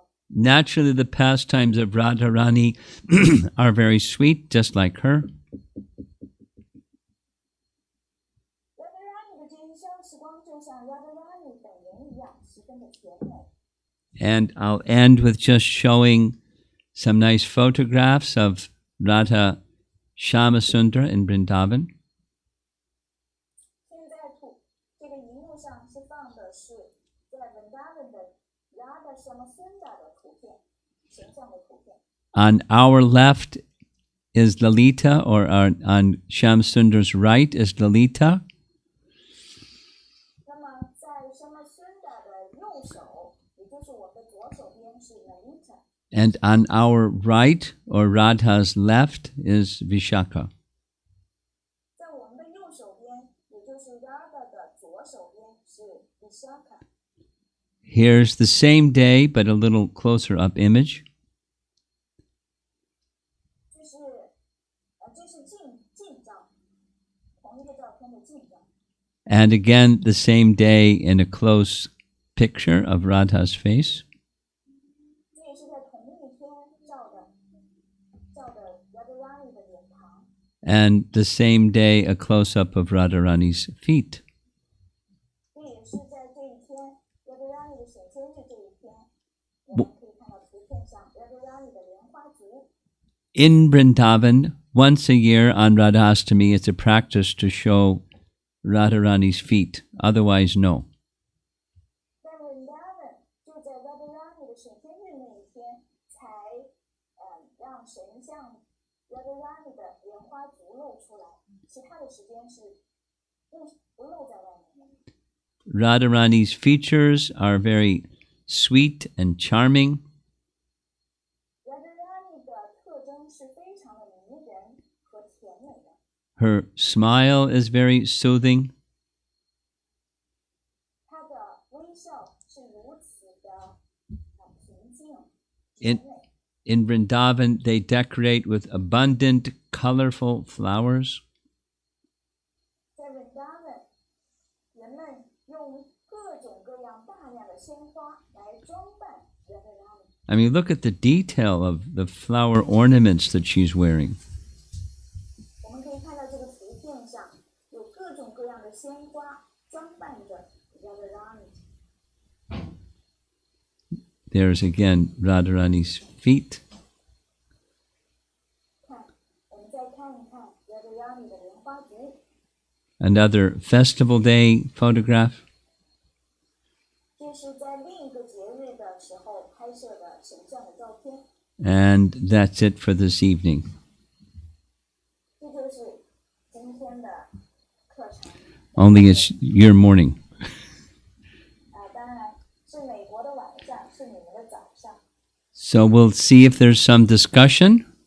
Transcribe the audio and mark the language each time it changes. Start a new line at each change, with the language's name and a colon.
English: Naturally, the pastimes of Radharani are very sweet, just like her.
Chinese: 亚德拉尼的这一生时光就像亚德拉尼本人一样，十分的甜美。
English: And I'll end with just showing some nice photographs of Radha Shyamasundar in Vrindavan.
Chinese: 现在这个荧幕上是放的是在文达文的 Radha Shyamasundar 的图片，形象的图片。
English: On our left is Lalita, or on Shyamasundar's right is Lalita.
Chinese: 那么在 Shyamasundar 的右手，也就是我的左手边是 Lalita，
English: And on our right, or Radha's left, is Vishaka.
Chinese: 在我们的右手边，也就是 Radha 的左手边是 Vishaka。
English: Here's the same day, but a little closer up image.
Chinese: 这是近照，同一个照片的近照。
English: And again, the same day in a close picture of Radha's face.
Chinese: 这也是在同一天照的亚德拉尼的脸庞。
English: And the same day, a close-up of Radharani's feet.
Chinese: 这也是在这一天亚德拉尼的显现日这一天，我们可以看到图片上亚德拉尼的莲花足。
English: In Vrindavan, once a year on Radhastmi, it's a practice to show Radharani's feet. Otherwise, no.
Chinese: 在文达文就在亚德拉尼的显现日那一天，才让神像亚德拉尼的莲花足露出来，其他的时间是不露在外面的。
English: Radharani's features are very sweet and charming.
Chinese: 亚德拉尼的特征是非常的迷人和甜美的，
English: Her smile is very soothing.
Chinese: 她的微笑是如此的平静甜
English: In,
Chinese: 美。
English: in Vrindavan, they decorate with abundant, colorful flowers.
Chinese: 在文达文，人们用各种各样大量的鲜花来装扮亚德拉尼。
English: I mean, look at the detail of the flower ornaments that she's wearing.
Chinese: 我们可以看到这个图片上有各种各样的鲜花装扮着亚德拉尼。
English: There's again Radharani's feet.
Chinese: 看，我们再看一看亚德拉尼的莲花足。
English: Another festival day photograph.
Chinese: 这是在另一个节日的时候拍摄的神像的照片。
English: And that's it for this evening.
Chinese: 这就是今天的课程。
English: Only it's your morning.
Chinese: 当然是美国的晚上，是你们的早上。
English: So we'll see if there's some discussion.